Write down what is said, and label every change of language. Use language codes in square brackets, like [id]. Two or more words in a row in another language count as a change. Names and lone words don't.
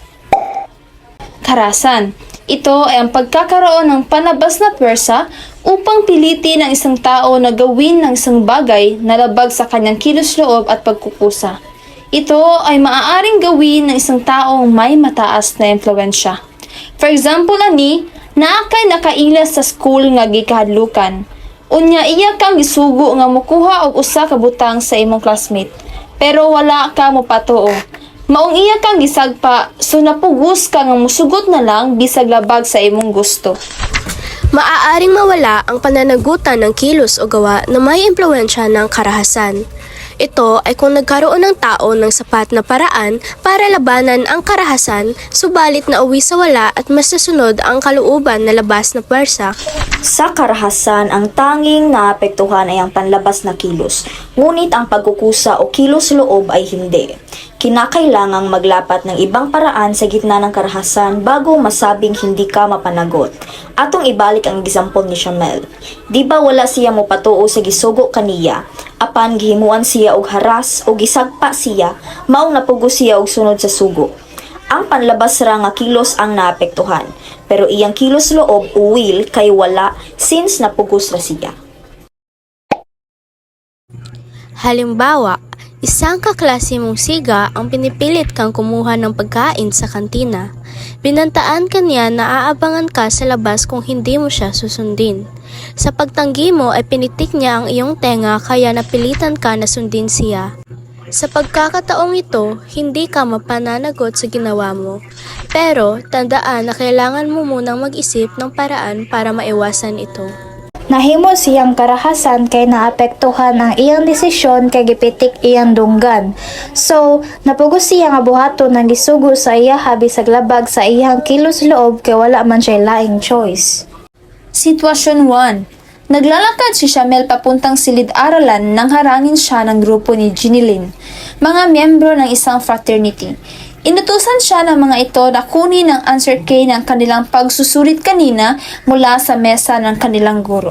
[tl] Karahasan. Ito ay ang pagkakaroon ng panlabas na pwersa upang pilitin ang isang tao na gawin ng isang bagay na labag sa kanyang kilos-loob at pagkukusa. Ito ay maaaring gawin ng isang taong may mataas na impluwensya. [en] For example, [ceb] ani, naakay nakailas sa school nga gikahadlukan. Unya iya kang gisugo nga mokuha og usa ka butang sa imong classmate, pero wala ka mopatuo. Maong iya kang gisagpa, so napugos ka nga musugot na lang bisag labag sa imong gusto. [tl] Maaaring mawala ang pananagutan ng kilos o gawa na may impluwensya ng karahasan. Ito ay kung nagkaroon ng tao ng sapat na paraan para labanan ang karahasan, subalit nauwi sa wala at mas nasunod ang kalooban na labas na pwersa. Sa karahasan, ang tanging naapektuhan ay ang panlabas na kilos, ngunit ang pagkukusa o kilos-loob ay hindi. Kinakailangang maglapat ng ibang paraan sa gitna ng karahasan bago masabing hindi ka mapanagot. [ceb] Atong ibalik ang example ni Shamel. Di ba wala siya mopatuo sa gisugo kaniya? Apan gihimuan siya og haras o gisagpa siya, maong napugo siya og sunod sa sugo. Ang panlabas ra nga kilos ang naapektuhan, pero iyang kilos loob o will kay wala since napugos ra siya. [tl] Halimbawa, isang kaklase mong siga ang pinipilit kang kumuha ng pagkain sa kantina. Binantaan ka niya na aabangan ka sa labas kung hindi mo siya susundin. Sa pagtanggi mo ay pinitik niya ang iyong tenga kaya napilitan ka na sundin siya. Sa pagkakataong ito, hindi ka mapananagot sa ginawa mo. Pero tandaan na kailangan mo munang mag-isip ng paraan para maiwasan ito. [ceb] Nahimo siyang karahasan kay naapektuhan ang iyang desisyon kay gipitik iyang dunggan. So, napugos siya nga buhaton ng gisugo sa iya bisag labag sa iyang kilos loob kay wala man siya laing choice. [tl] Sitwasyon 1. Naglalakad si Shamel papuntang silid-aralan nang harangin siya ng grupo ni Ginilyn, mga miyembro ng isang fraternity. Inutusan siya ng mga ito na kunin ang [en] answer key [tl] ng kanilang pagsusulit kanina mula sa mesa ng kanilang guro.